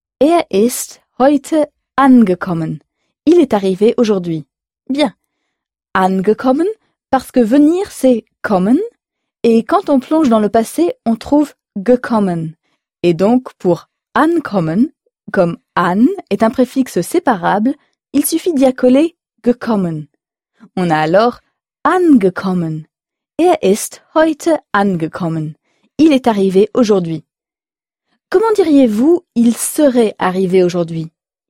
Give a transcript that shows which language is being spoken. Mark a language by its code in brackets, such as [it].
[de] Er ist heute angekommen. [fr] Il est arrivé aujourd'hui. Bien. Angekommen, parce que venir, c'est kommen. Et quand on plonge dans le passé, on trouve gekommen. Et donc, pour ankommen, comme an est un préfixe séparable, il suffit d'y accoler gekommen. On a alors angekommen. [de] Er ist heute angekommen. [fr] Il est arrivé aujourd'hui. Comment diriez-vous « il serait arrivé aujourd'hui » ?